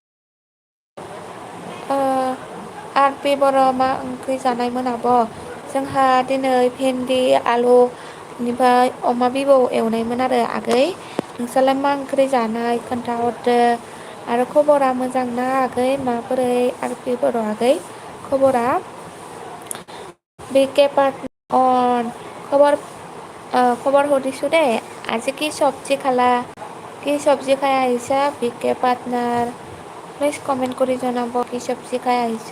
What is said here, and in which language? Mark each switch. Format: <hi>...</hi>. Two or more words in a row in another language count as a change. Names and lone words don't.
<brx>आरपि बर' मा ओंख्रि जानायमोन आब'? जोंहा दिनै भेन्दि आलु बेनिफ्राय अमा बिबौ एवनायमोन आरो आगै। नोंस्रालाय मा ओंख्रि जानाय खोन्थाहरदो। आरो खबरा मोजां ना आगै? माबोरै आरपि बर' आगै खबरा?</brx> <as>বিকে পাৰ্টনাৰ খবৰ সুধিছোঁ দেই। আজি কি চব্জি খালা? কি চব্জি খাই আহিছা বিকে পাৰ্টনাৰ? প্লিজ কমেণ্ট কৰি জনাব কি চব্জি খাই আহিছা।</as>